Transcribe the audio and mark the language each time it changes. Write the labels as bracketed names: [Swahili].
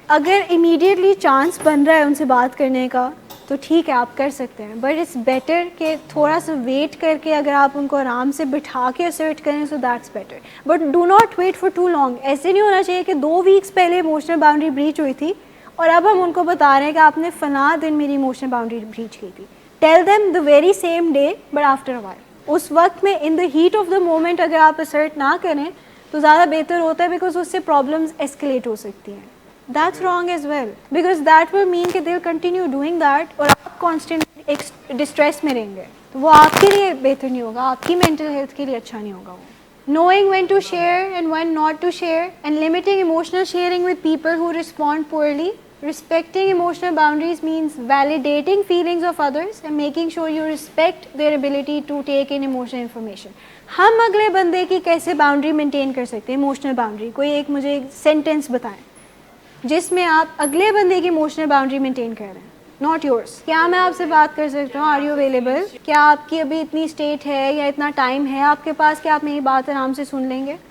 [Urdu] اگر immediately chance بن رہا ہے ان سے بات کرنے کا تو ٹھیک ہے آپ کر سکتے ہیں, [English] but it's better [Urdu] کہ تھوڑا سا ویٹ کر کے اگر آپ ان کو آرام سے بٹھا کے اسرٹ کریں [English] So that's better, but do not wait for too long. [Urdu] ایسے نہیں ہونا چاہیے کہ 2 ویکس پہلے ایموشنل باؤنڈری بریچ ہوئی تھی اور اب ہم ان کو بتا رہے ہیں کہ آپ نے فلاں دن میری ایموشنل باؤنڈری بریچ کی تھی. [English] Tell them the very same day but after a while. [Urdu] اس وقت میں [English] in the heat of the moment [Urdu] اگر آپ اسرٹ نہ کریں تو زیادہ بہتر ہوتا ہے, بیکاز اس سے پرابلمس ایسکلیٹ ہو سکتی ہیں. [English] That's wrong as well, because that will mean [Urdu] کہ [English] they'll continue doing that [Urdu] اور آپ کانسٹنٹ ایک ڈسٹریس میں رہیں گے, تو وہ آپ کے لیے بہتر نہیں ہوگا, آپ کی مینٹل ہیلتھ کے لیے اچھا نہیں ہوگا. [English] وہ knowing when to share and when not to share and limiting emotional sharing with people who respond poorly. Respecting emotional boundaries means validating feelings of others and making sure you respect their ability to take in emotional information. [Urdu] ہم اگلے بندے کی کیسے boundary maintain کر سکتے ہیں, emotional boundary, کوئی ایک مجھے ایک سینٹینس بتائیں جس میں آپ اگلے بندے کی ایموشنل باؤنڈری مینٹین کر رہے ہیں, [English] Not yours. [Urdu] کیا میں آپ سے بات کر سکتا ہوں, [English] are you available, [Urdu] کیا آپ کی ابھی اتنی اسٹیٹ ہے یا اتنا ٹائم ہے آپ کے پاس کہ آپ میری بات آرام سے سن لیں گے.